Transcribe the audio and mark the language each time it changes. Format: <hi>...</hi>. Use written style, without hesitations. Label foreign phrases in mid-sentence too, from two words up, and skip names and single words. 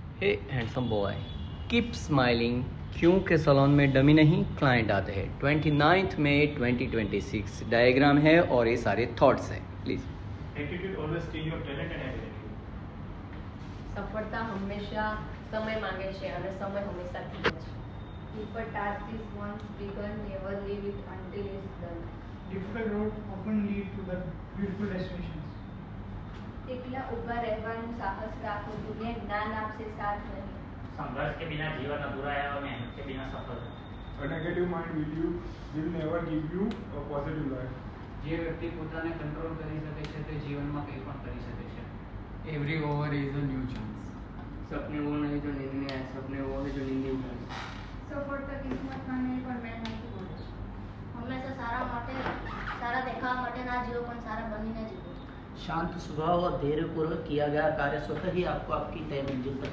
<en>Hey handsome boy keep smiling</en> <hi>क्योंकि सलोन में डमी नहीं क्लाइंट आते हैं। 29 मई 2026 डायग्राम है और ये सारे थॉट्स हैं। प्लीज़।</hi> <en>Attitude always steal your talent and ability.</en> <gu>સફળતા હંમેશા સમય માંગે છે અને સમય હંમેશા ટીકે છે.</gu> <en>If a task is once begun, never leave it until it's done. Difficult road often lead to the beautiful destinations.</en> <gu>એકલા ઊભા રહેવાનું સાહસ રાખો, દુનિયા જ્ઞાન આપશે, સાથ નહીં.</gu> <hi>संघर्ष के बिना जीवन अधूरा है और मेहनत के बिना सफल है.</hi> <en>A negative mind will never give you a positive life.</en> <gu>જે વ્યક્તિ પોતાને કંટ્રોલ કરી શકે છે તે જીવનમાં કંઈ પણ કરી શકે છે.</gu> <en>Every over is a new chance.</en> <hi>सपने वो नहीं जो नींद में आए, सपने वो है जो नींद में उठाए.</hi> <gu>સફળતા કિસ્મતમાં નહીં પણ મહેનતથી મળે છે. હંમેશા સારા દેખાવા માટે ના જીવો પણ સારા બનીને જીવો.</gu> <hi>शांत स्वभाव और धैर्यपूर्वक किया गया कार्य स्वतः ही आपको आपकी तय मंजिल पर</hi>